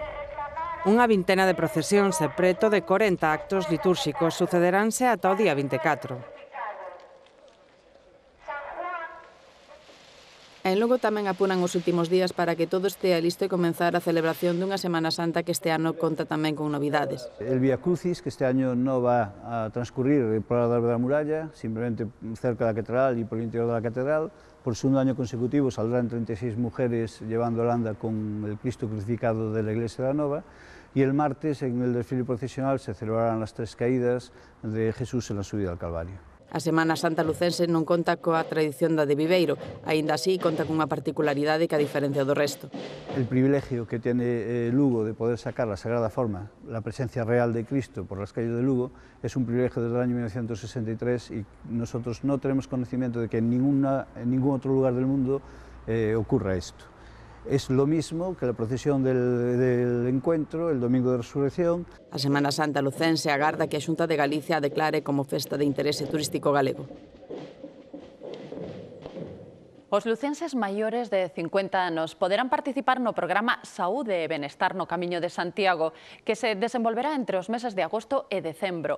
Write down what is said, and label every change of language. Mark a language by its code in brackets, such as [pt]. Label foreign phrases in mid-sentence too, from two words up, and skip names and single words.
[gl] Unha vintena de procesións e preto de 40 actos litúrxicos sucederánse ata o día 24. En Lugo tamén apuran os últimos días para que todo estea listo e comenzar a celebración dunha Semana Santa que este ano conta tamén con novidades. [es] El Vía Crucis, que este año no va a transcurrir por la Alba da Muralla, simplemente cerca da catedral y por el interior de la catedral. Por segundo año consecutivo saldrán 36 mujeres llevando la anda con el Cristo crucificado de la Iglesia de la Nova, y el martes en el desfile procesional se celebrarán las 3 caídas de Jesús en la subida al Calvario. [gl] A Semana Santa lucense non conta coa tradición da de Viveiro, aínda así conta cunha particularidade que a diferencia do resto. [es] El privilegio que tiene Lugo de poder sacar la Sagrada Forma, la presencia real de Cristo por las calles de Lugo, es un privilegio desde el año 1963 y nosotros no tenemos conocimiento de que en ningún otro lugar del mundo ocurra esto. Es lo mismo que la procesión del encuentro, el Domingo de Resurrección. [gl] A Semana Santa lucense agarda que a Xunta de Galicia a declare como festa de interese turístico galego. Os lucenses maiores de 50 anos poderán participar no programa Saúde e Benestar no Camiño de Santiago, que se desenvolverá entre os meses de agosto e decembro.